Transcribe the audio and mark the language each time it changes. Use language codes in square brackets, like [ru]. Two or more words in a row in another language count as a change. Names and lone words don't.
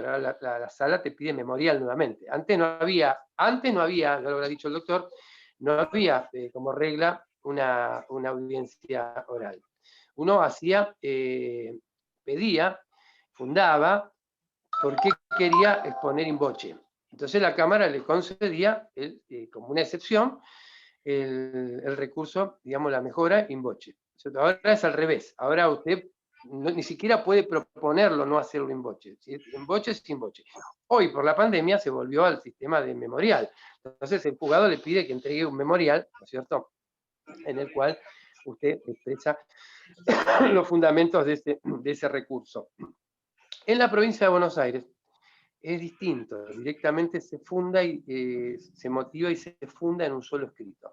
[es] Ahora la sala te pide memorial nuevamente. Antes no había, ya lo habrá dicho el doctor, no había como regla una audiencia oral. Uno hacía, pedía, fundaba, porque quería exponer [la] in voce. [es] Entonces la Cámara le concedía, como una excepción, el recurso, digamos, la mejora [la] in voce. [es] Ahora es al revés. Ahora usted ni siquiera puede proponerlo no hacerlo [la] in voce. [es] Si es [la] in voce, [es] es [la] in voce. [es] Hoy, por la pandemia, se volvió al sistema de memorial. Entonces el juzgado le pide que entregue un memorial, ¿no es cierto?, en el cual usted expresa los fundamentos de ese recurso. En la provincia de Buenos Aires es distinto, directamente se funda y se motiva y se funda en un solo escrito.